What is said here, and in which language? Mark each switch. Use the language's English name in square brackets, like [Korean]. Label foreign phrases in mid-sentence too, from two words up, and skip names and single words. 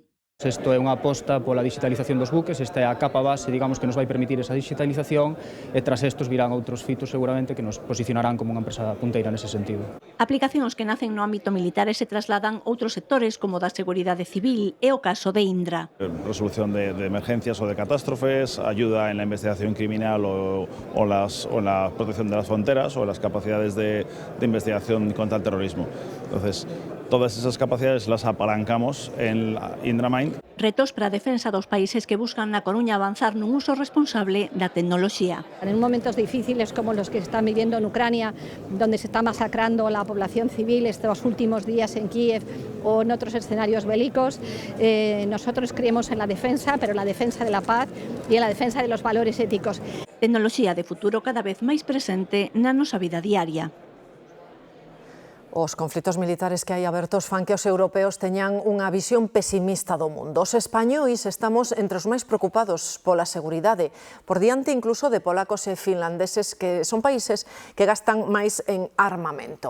[Galician] Isto é unha aposta pola digitalización dos buques, esta é a capa base, digamos, que nos vai permitir esa digitalización e tras estos virán outros fitos seguramente que nos posicionarán como unha empresa punteira nese sentido. Aplicacións que nacen no ámbito militar e se trasladan outros sectores como da seguridade civil e o caso de Indra. Resolución de emergencias ou de catástrofes, [Spanish] ayuda en la investigación criminal o la protección de las fronteras o las capacidades de investigación contra el terrorismo. Entonces, todas esas capacidades las apalancamos en IndraMind. [Galician] Retos para a defensa dos países que buscan na Coruña avanzar nun uso responsable da tecnoloxía. [Spanish] En momentos difíciles como los que están viviendo en Ucrania, donde se está masacrando la población civil estos últimos días en Kiev o en otros escenarios bélicos, nosotros creemos en la defensa, pero en la defensa de la paz y en la defensa de los valores éticos. [Galician] Tecnoloxía de futuro cada vez máis presente na nosa vida diaria. Os conflitos militares que hai abertos fan que os europeos teñan unha visión pesimista do mundo. Os españois estamos entre os máis preocupados pola seguridade, por diante incluso de polacos e finlandeses, que son países que gastan máis en armamento.